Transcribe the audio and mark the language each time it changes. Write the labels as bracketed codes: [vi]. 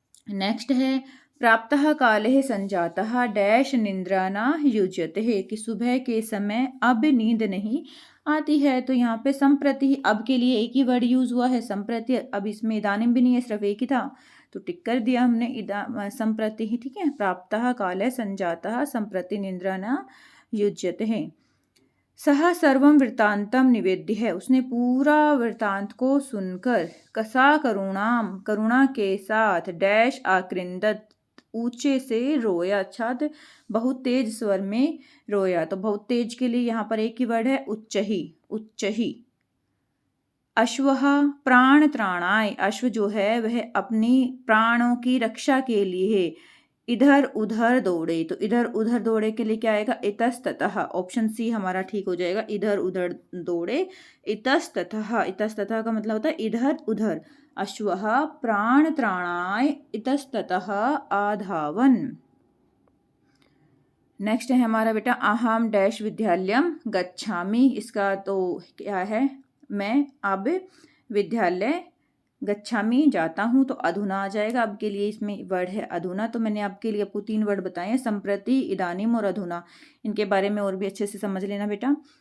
[hi] Next है [sa] प्राप्तः काले संजातः डैश निंद्रा न युज्यते, [hi] कि सुबह के समय अब नींद नहीं आती है, तो यहाँ पे संप्रति, अब के लिए एक ही वर्ड यूज हुआ है, संप्रति, अब इसमें इदानीम भी नहीं है, सिर्फ एक ही था, तो टिक कर दिया हमने संप्रति ही। [sa] ठीक है, प्राप्तः काले संजातः संप्रति निंद्रा न युज्यते। सह सर्वम वृत्तांतम निवेद्य [hi] है, उसने पूरा वृत्तांत को सुनकर, कसा करुणाम, करुणा के साथ, डैश आकृंदत, ऊंचे से रोया, अर्थात बहुत तेज स्वर में रोया, तो बहुत तेज के लिए यहाँ पर एक ही वर्ड है, उच्चही, उच्चही। [sa] अश्वः प्राण त्राणाय, [hi] अश्व जो है वह अपनी प्राणों की रक्षा के लिए इधर उधर दौड़े, तो इधर उधर दौड़े के लिए क्या आएगा, इतस्ततः, ऑप्शन सी हमारा ठीक हो जाएगा, इधर उधर दौड़े, इतस्ततः, इतस्ततः का मतलब होता है इधर उधर। [sa] अश्वः प्राण त्राणाय इतस्ततः आधावन। [hi] नेक्स्ट है हमारा बेटा [sa] अहम डैश विद्यालयम गच्छामि, [hi] इसका तो क्या है, मैं अब विद्यालय गच्छामि जाता हूँ, तो अधुना आ जाएगा, अब के लिए इसमें वर्ड है अधुना, तो मैंने आपके लिए आपको 3 वर्ड बताए हैं, संप्रति, इदानीम और अधुना, इनके बारे में और भी अच्छे से समझ लेना बेटा।